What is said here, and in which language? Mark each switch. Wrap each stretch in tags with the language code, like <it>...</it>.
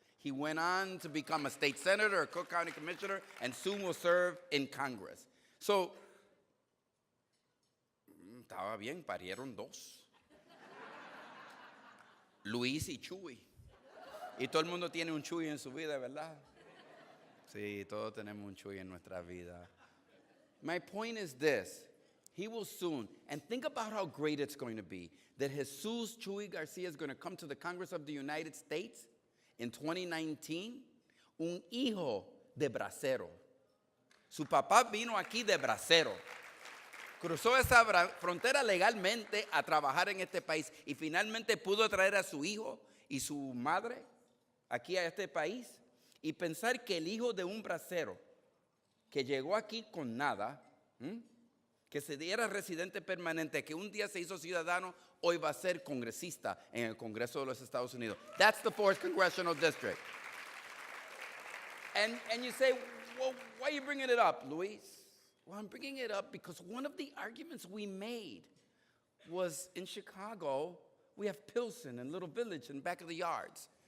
<en>He went on to become a state senator, a Cook County commissioner, and soon will serve in Congress.</en> <es>So, estaba bien, parieron dos. Luis y Chuy. Y todo el mundo tiene un Chuy en su vida, ¿verdad? Sí, todos tenemos un Chuy en nuestra vida.</es> <en>My point is this. He will soon, and think about how great it's going to be, that Jesus Chuy Garcia is going to come to the Congress of the United States in 2019,</en> <es>un hijo de bracero. Su papá vino aquí de bracero. Cruzó esa frontera legalmente a trabajar en este país y finalmente pudo traer a su hijo y su madre aquí a este país. Y pensar que el hijo de un bracero que llegó aquí con nada, que se diera residente permanente, que un día se hizo ciudadano, hoy va a ser congresista en el Congreso de los Estados Unidos.</es> <en>That's the 4th Congressional District. And you say, well, why are you bringing it up, Luis? Well, I'm bringing it up because one of the arguments we made was in Chicago, we have Pilsen and Little Village in the back of the yards.</en>